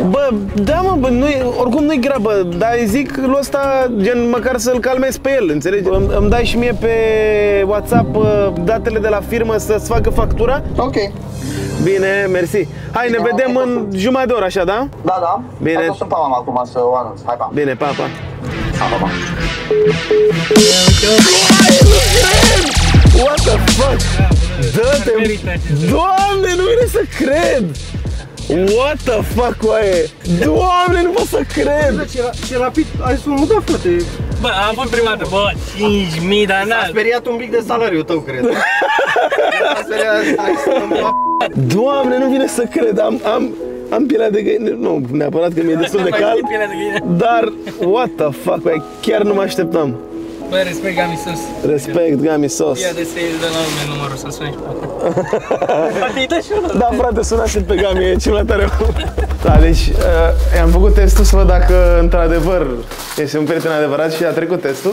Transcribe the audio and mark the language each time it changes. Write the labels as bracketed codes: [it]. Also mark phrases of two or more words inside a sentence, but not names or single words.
[ro] Bă, da mă, oricum nu-i grabă, dar zic lui ăsta, gen, măcar să-l calmez pe el, înțelegi? Îmi dai și mie pe WhatsApp datele de la firmă să-ți facă factura? Ok. Bine, mersi. Hai, ne vedem în jumătate de oră, așa, da? Da, da. Bine. Hai, sunt pa mama acum să o anunț. Hai, pa. Bine, pa, pa. Pa, pa. [en] What the fuck? [ro] Dă-te! Doamne, nu vine să cred! [en] What the fuck, [ro] oaie? Doamne, nu pot să cred! Ce rapid ai mutat, frate. Bă, am fost prima dată, bă, 5.000, dar n-a... S-a speriat un pic de salariul tău, cred. S-a speriat, hai să Doamne, nu vine să cred, am pielea de găină, nu neapărat că mi-e destul de cald, dar [en] what the fuck, [ro] oaie, chiar nu mă așteptam. Bă, respect Gami sus. Respect, Gami sos. Ia de să iei de la lume numărul să-l suni și pe Da, frate, sunați pe Gami, e cel mai tare. Da, deci i-am făcut testul să văd dacă într-adevăr este un prieten adevărat și a trecut testul.